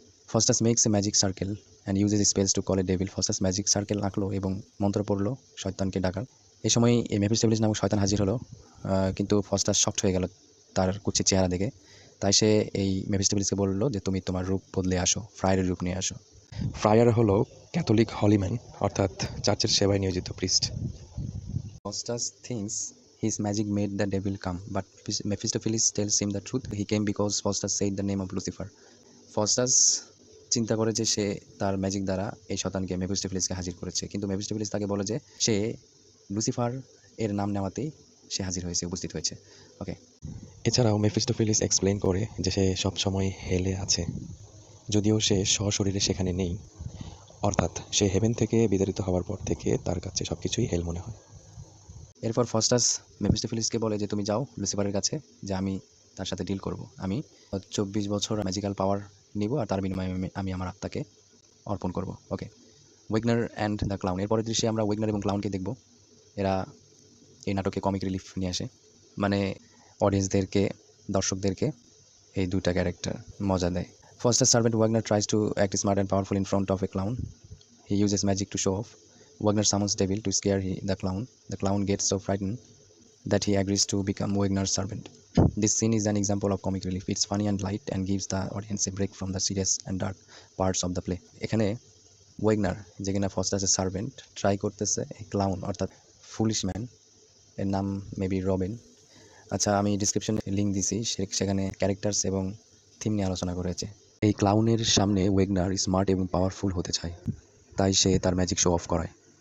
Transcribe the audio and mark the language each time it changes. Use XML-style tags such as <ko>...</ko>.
<en>Faustus makes a magic circle and uses spells to call a devil.</en> <bn>Faustus magic circle আঁকলো এবং মন্ত্র পড়লো শয়তানকে ডাকার। এই সময় এই মেফিস্টোফেলিস নামক শয়তান হাজির হলো, কিন্তু ফস্টাস শকড হয়ে গেল তার কুচ্ছিত চেহারা দেখে। তাই সে এই মেফিস্টোফেলিসকে বললো যে তুমি তোমার রূপ বদলে আসো, ফ্রায়ারের রূপ নিয়ে আসো। ফ্রায়ার হলো ক্যাথলিক হলিম্যান, অর্থাৎ চার্চের সেবায় নিয়োজিত priest.</bn> <en>Faustus thinks his magic made the devil come, but Mephistopheles tells him the truth. He came because Faustus said the name of Lucifer.</en> <bn>Faustus চিন্তা করে যে সে তার ম্যাজিক দ্বারা এই শয়তানকে মেফিস্টোফেলিসকে হাজির করেছে, কিন্তু মেফিস্টোফেলিস তাকে বলে যে সে লুসিফার এর নাম নেওয়াতেই সে হাজির হয়েছে, উপস্থিত হয়েছে। ওকে। এছাড়াও মেফিস্টোফেলিস এক্সপ্লেইন করে যে সে সবসময় হেলে আছে, যদিও সে সশরীরে সেখানে নেই, অর্থাৎ সে হেভেন থেকে বিতাড়িত হওয়ার পর থেকে তার কাছে সব কিছুই হেল মনে হয়। এরপর ফস্টাস মেফিস্টোফেলিসকে বলে যে তুমি যাও লুসিফারের কাছে, যে আমি তার সাথে ডিল করব, আমি 24 বছর ম্যাজিক্যাল পাওয়ার নিব আর তার বিনিময়ে আমি আমার আত্মাকে অর্পণ করব। ওকে। Wegener and the clown. এরপরের দৃশ্যে আমরা ওয়েগনার এবং ক্লাউনকে দেখব। এরা এই নাটকে কমিক রিলিফ নিয়ে আসে, মানে অডিয়েন্সদেরকে, দর্শকদেরকে এই দুইটা ক্যারেক্টার মজা দেয়।</bn> <en>Faustus' servant Wagner tries to act smart and powerful in front of a clown. He uses magic to show off. Wagner summons devil to scare the clown. The clown gets so frightened that he agrees to become Wagner's servant. This scene is an example of comic relief. It's funny and light and gives the audience a break from the serious and dark parts of the play.</en> <bn>এখানে Wegener, যে কিনা ফস্টাসের servant, try করতেছে এই clown অর্থাৎ foolish man, এর নাম maybe Robin. আচ্ছা, আমি ডিসক্রিপশনে লিঙ্ক দিছি, সেখানে ক্যারেক্টার্স এবং থিম নিয়ে আলোচনা করেছে। এই ক্লাউনের সামনে ওয়েগনার স্মার্ট এবং পাওয়ারফুল হতে চায়, তাই সে তার ম্যাজিক শো অফ করায়।</bn>